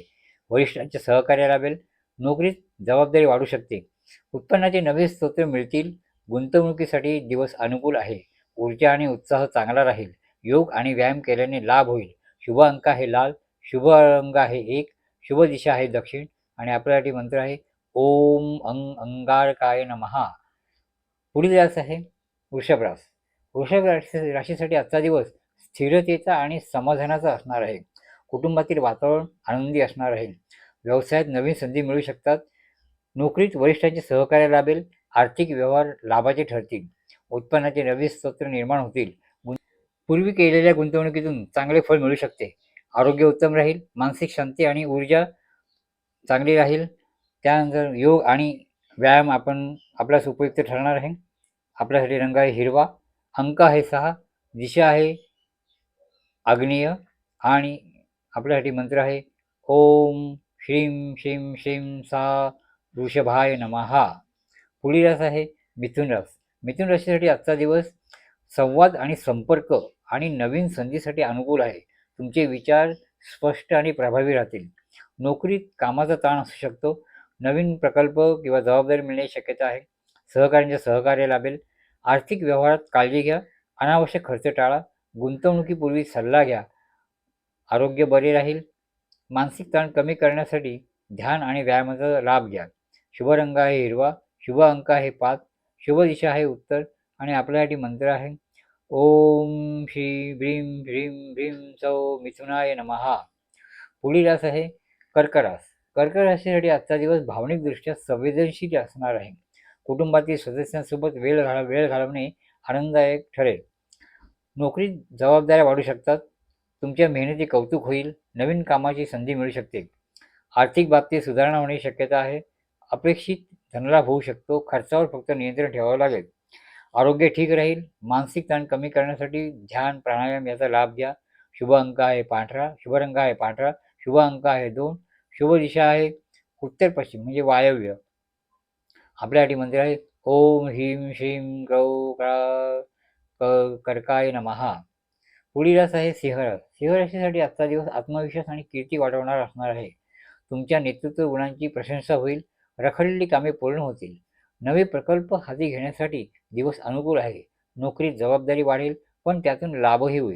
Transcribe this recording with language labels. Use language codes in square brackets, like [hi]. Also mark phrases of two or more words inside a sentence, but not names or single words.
[mr] वरिष्ठांचे सहकार्य लाभेल. नोकरीत जबाबदारी वाढू शकते. उत्पन्नाचे नवे स्रोत मिळतील. गुंतवणुकीसाठी दिवस अनुकूल आहे. ऊर्जा आणि उत्साह चांगला राहील. योग आणि व्यायाम केल्याने लाभ होईल. शुभ अंक आहे लाल. शुभ रंग आहे 1. शुभ दिशा आहे दक्षिण. आणि आपल्यासाठी मंत्र आहे [sa] ओम अंगारकाय नमः. [mr] पुढील रास आहे वृषभ रास. वृषभ राशीसाठी आजचा दिवस स्थिरतेचा आणि समाधानाचा असणार आहे. कुटुंबातील वातावरण आनंदी असणार आहे. व्यवसायात नवीन संधी मिळू शकतात. नोकरीत वरिष्ठांचे सहकार्य लाभेल. आर्थिक व्यवहार लाभाचे ठरतील. उत्पन्नाचे नवीन स्रोत निर्माण होतील. पूर्वी केलेल्या गुंतवणुकीतून चांगले फळ मिळू शकते. आरोग्य उत्तम राहील. मानसिक शांती आणि ऊर्जा चांगली राहील. त्यानंतर योग आणि व्यायाम आपल्यास उपयुक्त ठरणार आहे. आपल्यासाठी रंग आहे हिरवा. अंक आहे 6. दिशा आहे आग्नेय. आणि आपल्यासाठी मंत्र आहे [sa] ओम श्रीं श्रीं श्रीं सा वृषभाय नमः. [mr] पुढील रास आहे मिथुन रास. मिथुन राशीसाठी आजचा दिवस संवाद आणि संपर्क आणि नवीन संधीसाठी अनुकूल आहे. तुमचे विचार स्पष्ट आणि प्रभावी राहतील. नोकरीत कामाचा ताण असू शकतो. नवीन प्रकल्प किंवा जबाबदारी मिळण्याची शक्यता आहे. सहकाऱ्यांचे सहकार्य लाभेल. आर्थिक व्यवहारात काळजी घ्या. अनावश्यक खर्च टाळा. गुंतवणुकीपूर्वी सल्ला घ्या. आरोग्य बरे राहील. मानसिक ताण कमी करण्यासाठी ध्यान आणि व्यायामाचा लाभ घ्या. शुभ रंग आहे हिरवा. शुभ अंक आहे 5. शुभ दिशा आहे उत्तर. आणि आपल्यासाठी मंत्र आहे [sa] ओम श्री ब्रीं ह्रीं ब्रीं सौ मिथुनाय नमः. [mr] पुढील रास आहे कर्क रास. कर्क राशीसाठी आजचा दिवस भावनिकदृष्ट्या संवेदनशील असणार आहे. कुटुंबातील सदस्यांसोबत वेळ घालवणे आनंददायक ठरेल. नोकरीत जबाबदाऱ्या वाढू शकतात. तुमच्या मेहनती कौतुक होईल. नवीन कामाची संधी मिळू शकते. आर्थिक बाबतीत सुधारणा होण्याची शक्यता आहे. अपेक्षित धनलाभ होऊ शकतो. खर्चावर फक्त नियंत्रण ठेवावं लागेल. आरोग्य ठीक राहील. मानसिक ताण कमी करण्यासाठी ध्यान प्राणायाम याचा लाभ घ्या. शुभ अंक आहे पांढरा. शुभ रंग आहे पांढरा. शुभ अंक आहे 2. शुभ दिशा आहे उत्तर पश्चिम म्हणजे वायव्य. आपल्यासाठी मंत्र आहे [sa] ओम ह्रीं श्रीं ग्रौ कर्काय नमः. [mr] पुढील रास आहे सिंह रास. सिंह राशीसाठी आजचा दिवस आत्मविश्वास आणि कीर्ती वाढवणार असणार आहे. तुमच्या नेतृत्व गुणांची प्रशंसा होईल. रखडलेली कामे पूर्ण होतील. नवे प्रकल्प हाती घेण्यासाठी दिवस अनुकूल आहे. नोकरीत जबाबदारी वाढेल, पण त्यातून लाभही होईल.